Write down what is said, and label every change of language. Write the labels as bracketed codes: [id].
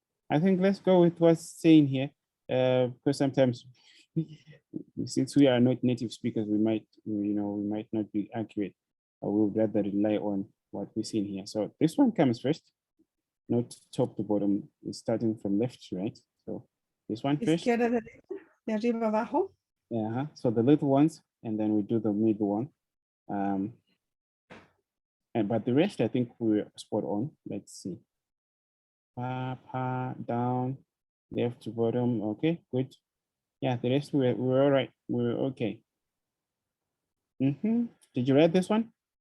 [en] I think let's go with what's saying here, because sometimes since we are not native speakers, we might not be accurate. I would rather rely on what we see in here. So this one comes first, not top to bottom. It's starting from left to right. So this one first. [es] Izquierda, derecha, de arriba abajo. [en] Yeah. So the little ones, and then we do the middle one. But the rest, I think we're spot on. Let's see. Pa, down, left to bottom. Okay, good. Yeah, the rest we're all right. We're okay. Did you read this one?